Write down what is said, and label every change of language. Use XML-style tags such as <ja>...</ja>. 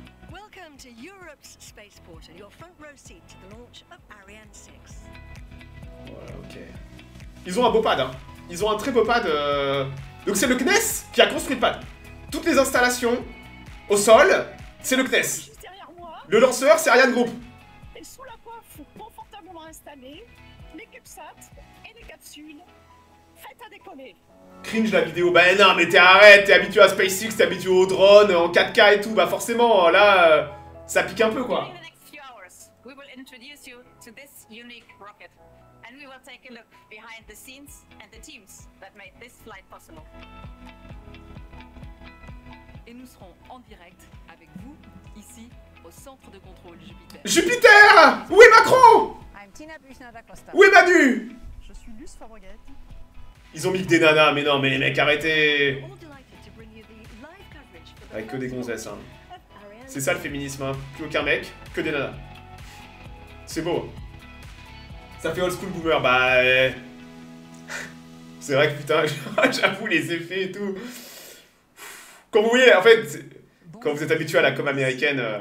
<en>Welcome to Europe's spaceport and your front row seat to the launch of Ariane 6.</en> <fr>Voilà, ok. Ils ont un beau pad, hein. Ils ont un très beau pad. Donc c'est le CNES qui a construit le pad. Toutes les installations au sol, c'est le CNES. Juste derrière moi, Le lanceur, c'est Ariane Group. et sous la coiffe confortablement installée, les CubeSats et les capsules. Faites à décoller. Cringe la vidéo. Bah non, mais t'es habitué à SpaceX, t'es habitué au drone, en 4K et tout. Bah forcément, là, ça pique un peu, quoi.</fr> <en>In the next few hours, we will introduce you to this unique rocket, and we will take a look behind the scenes and the teams that made this flight possible.</en> <fr>Et nous serons en direct avec vous, ici, au centre de contrôle Jupiter. Jupiter! Où est Macron?</fr> <en>I'm Tina Büchner da Costa.</en> <fr>Où est Manu? Je suis Luce Fabreguette. Ils ont mis que des nanas, mais non, mais les mecs, arrêtez.</fr> <en>All delighted to bring you the live coverage for the</en> <fr>Avec que des</fr> <en>first</en> <fr>gonzesses, hein.</fr> <en>launch of Ariane</en> <fr>C'est ça le féminisme, hein. Plus aucun mec, que des nanas. C'est beau. Ça fait</fr> <en>old school boomer,</en> <fr>bah... C'est vrai que putain, j'avoue les effets et tout. Comme vous voyez, en fait, quand vous êtes habitué à la com américaine...</fr>